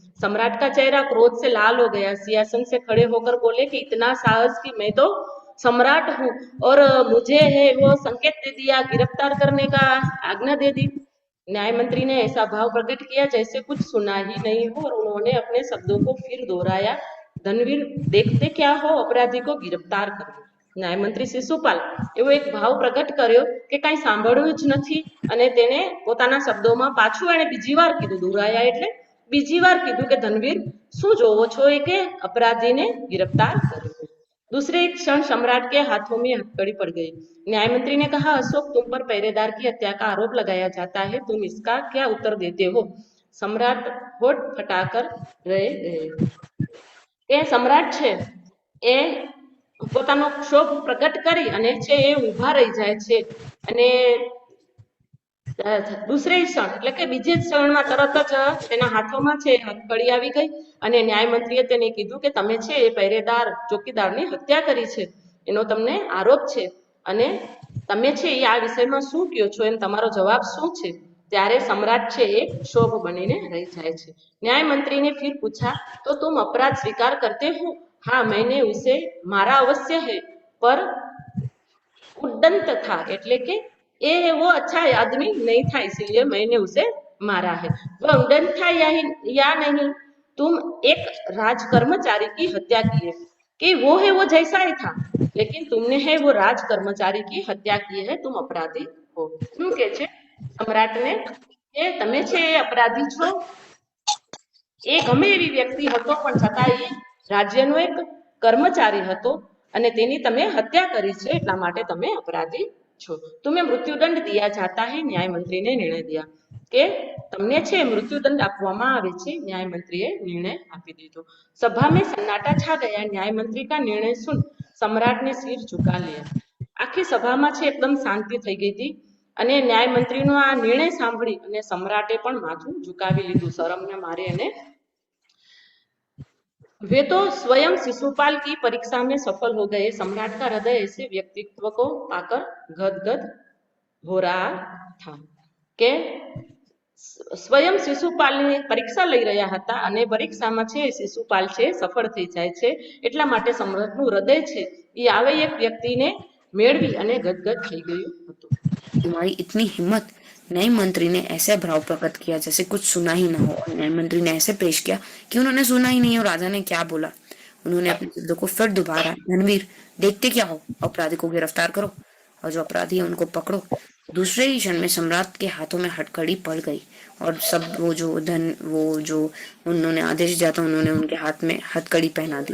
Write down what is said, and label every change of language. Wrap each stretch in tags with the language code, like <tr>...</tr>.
<hi>सम्राट का चेहरा क्रोध से लाल हो गया। सिंहासन से खड़े होकर बोले कि इतना साहस कि मैं तो सम्राट हूँ और मुझे है वो संकेत दे दिया, गिरफ्तार करने का आज्ञा दे दी। न्याय मंत्री ने ऐसा भाव प्रकट किया जैसे कुछ सुना ही नहीं हो और उन्होंने अपने शब्दों को फिर दोहराया, धनवीर देखते क्या हो, अपराधी को गिरफ्तार करो।</hi> <gu>ન્યાયમંત્રી શિશુપાલ એવો એક ભાવ પ્રગટ કર્યો કે કાંઈ સાંભળ્યું જ નથી અને તેને પોતાના શબ્દોમાં પાછું એણે બીજી વાર કીધું, દોહરાયા એટલે બીજી વાર કીધું કે ધનવીર શું જોવો છો એ કે अपराधीને</gu> <hi>गिरफ्तार करो। दूसरे एक क्षण सम्राट के हाथों में हथकड़ी पड़ गई। न्यायमंत्री ने कहा, अशोक तुम पर पहरेदार की हत्या का आरोप लगाया जाता है, तुम इसका क्या उत्तर देते हो? सम्राट होठ फटाकर रह गए।</hi> <gu>એ સમ્રાટ છે એ પોતાનો ક્ષોભ પ્રગટ કરી અને છે એ ઊભા રહી જાય છે અને</gu> <hi>દૂસરે ક્ષણ</hi> <gu>એટલે કે બીજે ક્ષણમાં તરત જ તેના હાથોમાં છે હથકડી આવી ગઈ અને ન્યાયમંત્રીએ તેને કીધું કે તમે છે એ પહેરેદાર ચોકીદારની હત્યા કરી છે, એનો તમને આરોપ છે અને તમે છે એ આ વિષયમાં શું કહો છો, એમ તમારો જવાબ શું છે? ત્યારે सम्राट છે એ क्षोभ બનીને રહી જાય છે।</gu> <hi>न्याय मंत्री ने फिर पूछा, तो तुम अपराध स्वीकार करते हो? हाँ, मैंने उसे मारा अवश्य है, पर उद्दंत था</hi> <gu>એટલે કે</gu> <hi>એ वो अच्छा आदमी नहीं था इसीलिए मैंने उसे मारा है। वह उद्दंत था या नहीं, तुम एक राज कर्मचारी की हत्या की है कि वो है वो जैसा ही था, लेकिन तुमने है वो राज कर्मचारी की हत्या की है, तुम अपराधी हो।</hi> <gu>શું કે છે સમ્રાટને કે તમે છે એ અપરાધી છો, એ ગમે એવી વ્યક્તિ હતો પણ છતાં એ રાજ્યનો એક કર્મચારી હતો અને તેની તમે હત્યા કરી છે, એટલા માટે તમે અપરાધી છો।</gu> <hi>तुम्हें मृत्युदंड दिया जाता है, न्याय मंत्री ने निर्णय दिया</hi> <gu>કે તમને છે મૃત્યુદંડ આપવામાં આવે છે।</gu> <hi>न्याय मंत्रीએ निर्णय</hi> <gu>આપી દીધો।</gu> <hi>सभा में सन्नाटा छा गया। न्याय मंत्री का निर्णय सुन सम्राट ने सिर झुका लिया।</hi> <gu>આખી સભામાં છે એકદમ શાંતિ થઈ ગઈ હતી અને ન્યાય મંત્રીનો આ નિર્ણય સાંભળી અને સમ્રાટે પણ માથું ઝુકાવી લીધું, શરમને મારે એને</gu> <hi>वे तो स्वयं शिशुपाल की परीक्षा में सफल हो गए। सम्राट का हृदय ऐसे व्यक्तित्व को पाकर गदगद हो रहा था</hi> <gu>કે સ્વયં શિશુપાલની પરીક્ષા લઈ રહ્યા હતા અને પરીક્ષામાં છે શિશુપાલ છે સફળ થઈ જાય છે એટલા માટે સમ્રાટનું હૃદય છે એ આવે એક વ્યક્તિને મેળવી અને ગદગદ થઈ ગયું હતું।</gu> <hi>तुम्हारी इतनी हिम्मत। न्याय मंत्री ने ऐसा भाव प्रकट किया जैसे कुछ सुना ही न हो और न्याय मंत्री ने ऐसे पेश किया कि उन्होंने सुना ही नहीं और राजा ने क्या बोला। उन्होंने अपने शब्दों को फिर दोबारा, रणवीर देखते क्या हो, अपराधी को गिरफ्तार करो और जो अपराधी है उनको पकड़ो। दूसरे ही क्षण में सम्राट के हाथों में हथकड़ी पड़ गई और सब वो जो उन्होंने आदेश दिया था उन्होंने उनके हाथ में हथकड़ी पहना दी।</hi>